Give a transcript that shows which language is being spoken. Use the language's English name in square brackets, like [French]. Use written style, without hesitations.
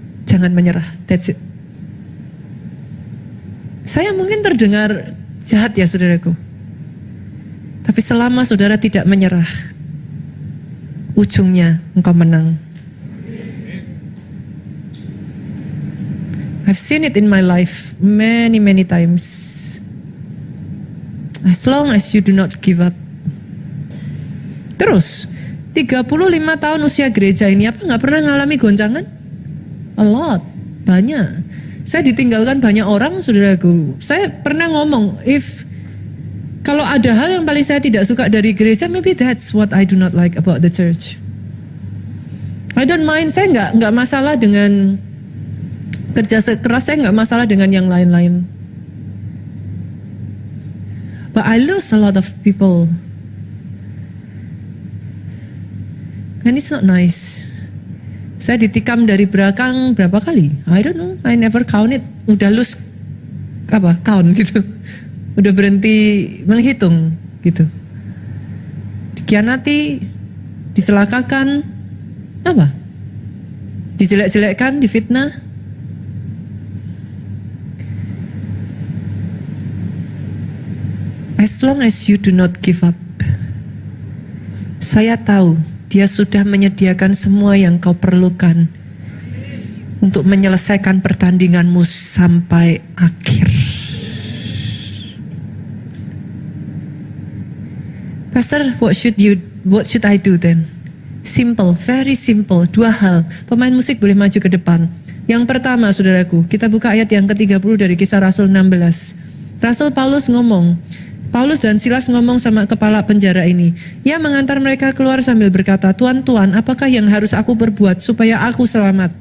[Indonesian] Jangan menyerah, [English] that's it. [Indonesian] Saya mungkin terdengar jahat ya saudaraku. Tapi selama saudara tidak menyerah, ujungnya engkau menang. [English] I've seen it in my life many times. As long as you do not give up. [Indonesian] Terus 35 tahun usia gereja ini, apa gak pernah ngalami goncangan? [English] A lot, [Indonesian] banyak. Saya ditinggalkan banyak orang saudaraku. Saya pernah ngomong, kalau ada hal yang paling saya tidak suka dari gereja, [English] maybe that's what I do not like about the church. I don't mind, [Indonesian] saya nggak masalah dengan kerja keras, saya nggak masalah dengan yang lain-lain. [English] But I lose a lot of people. And it's not nice. [Indonesian] Saya ditikam dari belakang berapa kali? [English] I don't know, I never count it. [Indonesian] Udah [English] lose count [Indonesian] gitu. Udah berhenti menghitung gitu. Dikhianati, dicelakakan, dijelek-jelekkan, difitnah. [English] As long as you do not give up, [Indonesian] saya tahu Dia sudah menyediakan semua yang kau perlukan untuk menyelesaikan pertandinganmu sampai akhir. [English] Pastor, what should I do then? Simple, very simple. 2 hal. [Indonesian] Pemain musik boleh maju ke depan. Yang pertama, saudaraku, kita buka ayat yang ke-30 dari Kisah Rasul 16. Rasul Paulus dan Silas ngomong sama kepala penjara ini. Ia mengantar mereka keluar sambil berkata, Tuan, apakah yang harus aku perbuat supaya aku selamat?